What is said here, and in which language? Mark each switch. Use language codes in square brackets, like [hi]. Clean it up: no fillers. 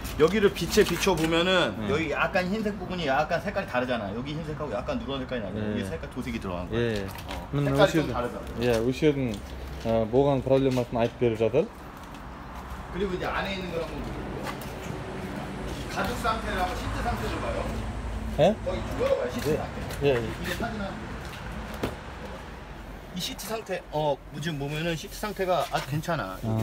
[ko] 여기를 빛에 비춰 보면은 여기 약간 흰색 부분이 약간 색깔이 다르잖아. 여기 흰색하고 약간 누런 색깔이 나죠. 여기 색깔 도색이 들어간 거야. 색깔이 좀 다르다. [kk] осы жердің болған проблемасын айтып беріп жатыр. [ko] 그리고 이제 안에 있는 걸 한번 볼게요. 가죽 상태를 한번 시트 상태를 봐요. 거기 열어봐요. 시트 상태. 이게 사진 이 시트 상태 지금 보면은 시트 상태가 아주 괜찮아.